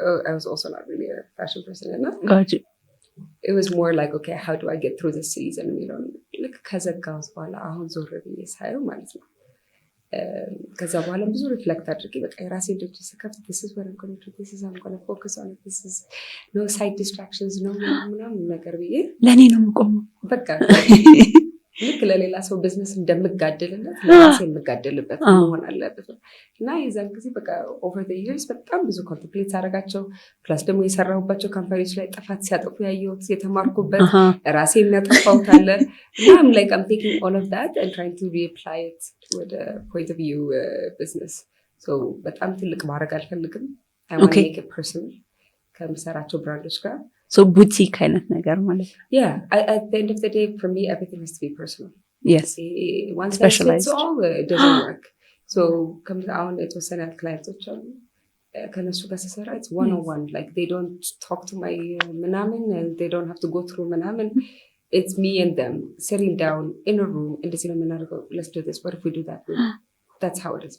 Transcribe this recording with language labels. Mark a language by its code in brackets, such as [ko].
[en] I was also not really a fashion person enough. It was more like okay how do I get through this season [am] የሚለውን ልክ ከዘጋሁት በኋላ አሁን ዞር ብዬ ሳየው ማለት ነው ከዛ በኋላ ብዙ ሪፍሌክት አድርጌ በቃ የራሴን ድርጅት ስከፍት [en] this is what I'm going to do, this is I'm going to focus on it, this is no side distractions no [am] ምናምን ነገር ብዬ ለእኔ ነው የምቆመው በቃ ልክ ለሌላ ሰው ቢዝነስ እንደምጋደልለት ለራሴ የምጋደልበት መሆን አለበት እና የዛን ጊዜ በቃ ኦቨር ዘ ይርስ በጣም ብዙ ኮንቴምፕሌት አደረጋቸው። ፕላስ ደግሞ የሰራሁባቸው ካምፓኒዎች ላይ ጥፋት ሲያጠፉ ያየሁት የተማርኩበት ራሴ የሚያጠፋውት አለ እና [en] I'm like I'm taking all of that and trying to reapply it with a point of view business. So [am] በጣም ትልቅ ማድረግ አልፈልግም። [en] I want to make it personal [am] ከምሰራቸው ብራንዶች ጋር so boutique አይነት ነገር ማለት ነው። [en] Yeah, at the end of the day for me everything has to be personal. Yes, one specialized so it doesn't work. So [am] አሁን የተወሰነ ክላይንቶች አሉ ከነሱ ጋር ስሰራ [en] it's one on one, like they don't talk to my ምናምን and they don't have to go through ምናምን it's me and them sitting down in a room [am] እንደዚህ ነው የምናደርገው [en] let's do this, what if we do that? That's how it is.